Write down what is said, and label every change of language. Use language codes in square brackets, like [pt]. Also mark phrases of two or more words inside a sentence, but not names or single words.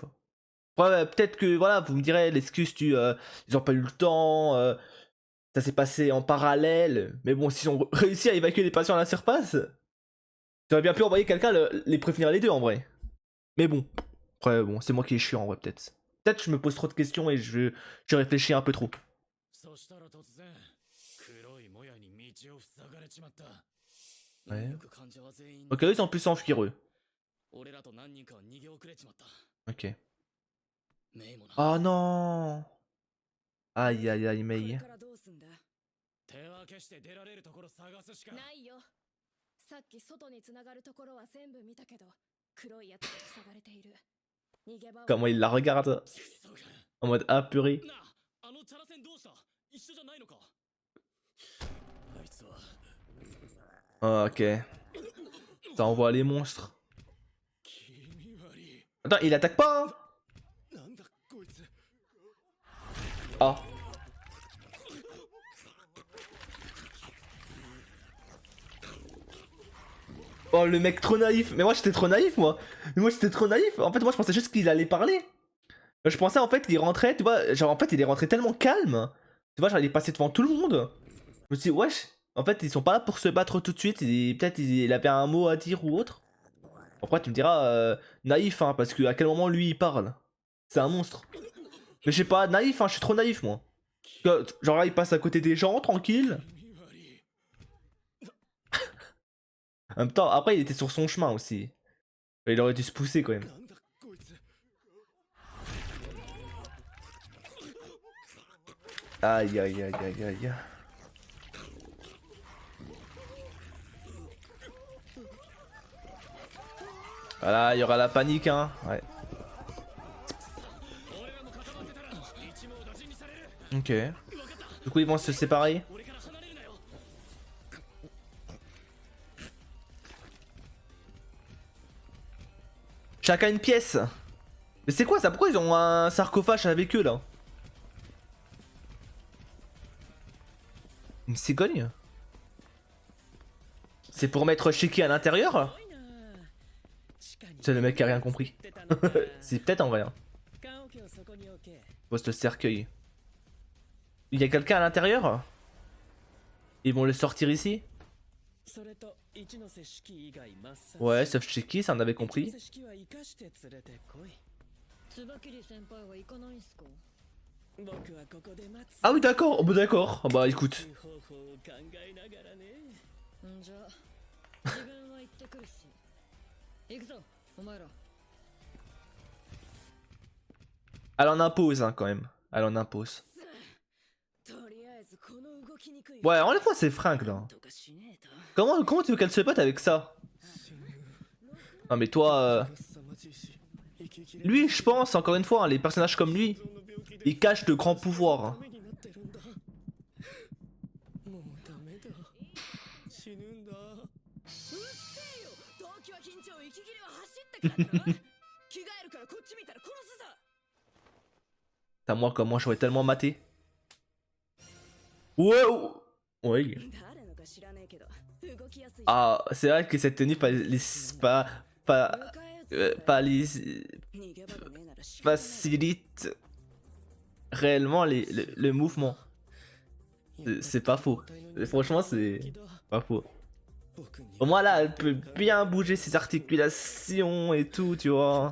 [fr] Ouais, peut-être que, voilà, vous me direz, l'excuse ils ont pas eu le temps, ça s'est passé en parallèle. Mais bon, s'ils ont réussi à évacuer les patients à la surface, j'aurais bien pu envoyer quelqu'un les prévenir les deux, en vrai. Mais bon, après, bon, c'est moi qui est chiant, en vrai, peut-être. Peut-être que je me pose trop de questions et je réfléchis un peu trop. [ja] そしたら突然黒いもやに道を塞がれちまった。 [fr] Ouais. [ja] よく患者は全員 [fr] Ok, eux, ils ont pu s'enfuir, eux. [ja] 俺らと何人かは逃げ遅れちまった。 [fr] Ok. [ja] メイもな。 [fr] Oh non. Aïe, aïe, aïe, [ja] これ [fr] Mei. [ja] からどうすんだ。手分けして出られるところ探すしか。ないよ。さっき外につながるところは全部見たけど、黒いやつで塞がれている。逃げ場は [fr] Comment il la regarde [ja] そうか。 [fr] en mode apeuré. [ja] なあ、あのチャラ船どうした？一緒じゃないのか。あいつは [fr] Ah, ok. Ça envoie les monstres. [ja] 気味悪い。 [fr] Attends, il attaque pas, hein? [ja] なんだこいつ。 [fr] Ah. Oh, le mec trop naïf. Mais moi, j'étais trop naïf, moi. Moi, j'étais trop naïf. En fait, moi, je pensais juste qu'il allait parler. Je pensais, en fait, qu'il rentrait, tu vois. Genre, en fait, il est rentré tellement calme. Tu vois, genre, il est passé devant tout le monde. Je me suis dit, wesh. En fait, ils sont pas là pour se battre tout de suite. Peut-être il avait un mot à dire ou autre. Après, tu me diras, naïf, hein, parce que à quel moment lui il parle? C'est un monstre. Mais je sais pas, naïf, hein, je suis trop naïf, moi. Genre là, il passe à côté des gens, tranquille. [ja] 気味悪い。 [fr] En même temps, après, il était sur son chemin aussi. Il aurait dû se pousser quand même. [ja] なんだこいつ。 [fr] Aïe, aïe, aïe, aïe, aïe. Voilà, il y aura la panique, hein. Ouais. [ja] 俺らも固まってたら一網打尽にされる。 [fr] Ok. [ja] 分かった。 [fr] Du coup, ils vont se séparer. [ja] 俺から離れるなよ。 [fr] Chacun une pièce. Mais c'est quoi ça? Pourquoi ils ont un sarcophage avec eux là? Une cigogne? C'est pour mettre Shiki à l'intérieur? [ja] すごいな。地下に [fr] C'est le mec qui a rien compris. [ja] ってたのか。 [fr] C'est peut-être en vrai. Hein. [ja] 棺桶をそこに置け。 [fr] Poste le cercueil. Il y a quelqu'un à l'intérieur? Ils vont le sortir ici? [ja] それと一ノ瀬式以外抹殺。 [fr] Ouais, sauf Shiki, ça on avait [ja] 一ノ [fr] compris. [ja] 瀬式は生かして連れてこい。椿切先輩は行かないんすか。僕はここで待つ。 [fr] Ah oui, d'accord. Oh, bah d'accord. Ah bah écoute. [ja] 方法を考えながらね。んじゃ、自分は行ってくるし。行くぞ、お前ら。 [fr] Elle en impose hein, quand même. Elle en impose. [ja] とりあえずこの動きにくい。 [fr] Ouais, enlève-moi ces fringues là. [ja] とかしねえと。 [fr] Comment tu veux qu'elle se batte avec ça? Non mais toi... Lui, je pense, encore une fois, hein, les personnages comme lui, ils cachent de grands pouvoirs. Hein. [ja] もうダメだ。死ぬんだ。うっせえよ。動機は緊張、息切れは走ったからだろ。着替えるからこっち見たら殺すぞ。 [fr] T'as moi, comment j'aurais tellement maté. Wow. Oui. [ja] 誰のか知らねえけど、動きやすい。 [fr] Ah, c'est vrai que cette tenue facilite réellement le mouvement. C'est pas faux. Franchement, c'est pas faux. Au moins là, elle peut bien bouger ses articulations et tout, tu vois.